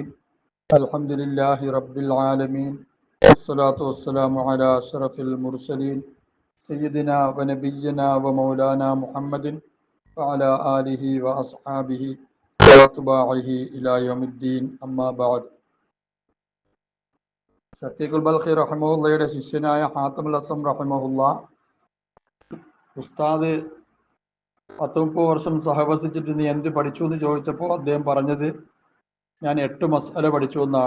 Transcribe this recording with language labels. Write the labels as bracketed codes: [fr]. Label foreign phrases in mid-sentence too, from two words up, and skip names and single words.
[ar] الحمد لله رب العالمين، والصلاة والسلام على أشرف المرسلين سيدنا ونبينا ومولانا محمد وعلى آله وأصحابه وأتباعه إلى يوم الدين. أما بعد. [ml] ഷഫീഖുൽ ബൽഖി റഹിമഹുള്ളയുടെ ശിഷ്യനായ ഹാത്തമുൽ അസം റഹിമഹുള്ള ഉസ്താദ് 30 വർഷം സഹവസിച്ചിട്ട് നീ എന്ത് പഠിച്ചു എന്ന് ചോദിച്ചപ്പോൾ അദ്ദേഹം പറഞ്ഞത് ഞാൻ 8 മസ്അല പഠിച്ചു എന്നാണ്.